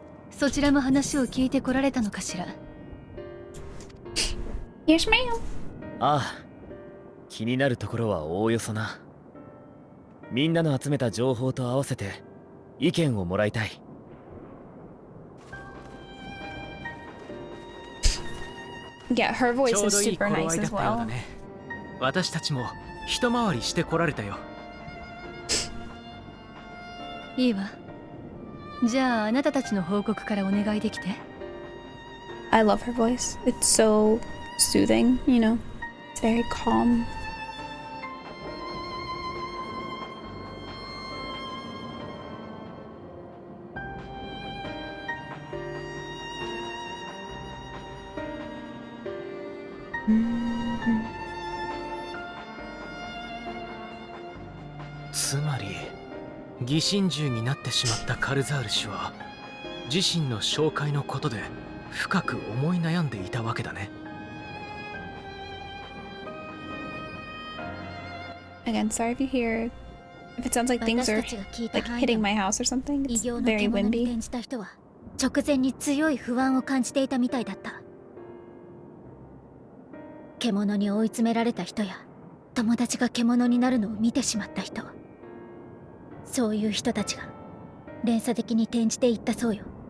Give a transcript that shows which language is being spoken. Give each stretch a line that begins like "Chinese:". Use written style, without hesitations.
Japanese: そちらも話を聞いてこられたのかしら。
English: Yes, ma'am.
Japanese: ああ、気になるところはおおよそな。みんなの集めた情報と合わせて意見をもらいたい。
English: Yeah, her voice is super nice as well.
Japanese: 私たちも一回りしてこられたよ。いいわ。じゃああなたたちの報告からお願いできて。
English: I love her voice. It's so soothing, you know. It's very calm. Mm-hmm.
Japanese: つまり疑心獣になってしまったカルザール氏は自身の紹介のことで深く思い悩んでいたわけだね。
English: Again, sorry if you hear, if it sounds like things are like hitting my house or something. It's very windy.
Japanese: 直前に強い不安を感じていたみたいだった。獣に追い詰められた人や友達が獣になるのを見てしまった人、そういう人たちが連鎖的に転じていったそうよ。